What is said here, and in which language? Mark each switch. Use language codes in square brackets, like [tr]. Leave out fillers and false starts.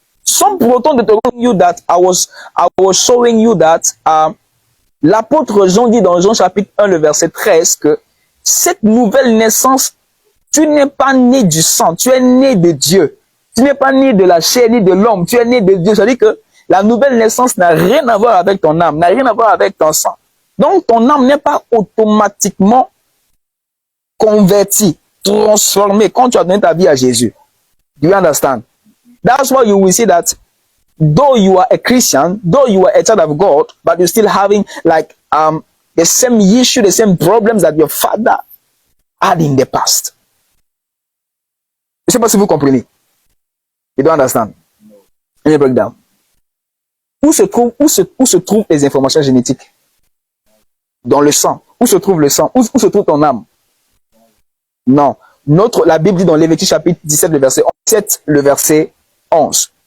[fr] Sans pour autant de te rendre [en] you that I was showing you that [fr] l'apôtre Jean dit dans Jean chapitre 1 le verset 13 que cette nouvelle naissance, tu n'es pas né du sang, tu es né de Dieu. Tu n'es pas né de la chair ni de l'homme, tu es né de Dieu. C'est-à-dire que la nouvelle naissance n'a rien à voir avec ton âme, n'a rien à voir avec ton sang. Donc ton âme n'est pas automatiquement convertie, transformée quand tu as donné ta vie à Jésus. [en] Do you understand? That's why you will see that though you are a Christian, though you are a child of God, but you're still having like the same issue, the same problems that your father had in the past. [fr] Je ne sais pas si vous comprenez. [en] You don't understand? Let me break down. [fr] Où se trouvent les informations génétiques? Dans le sang. Où se trouve le sang? Où se trouve ton âme? Non. La Bible dit dans Lévitique chapitre 17, le verset 7, le verset 11.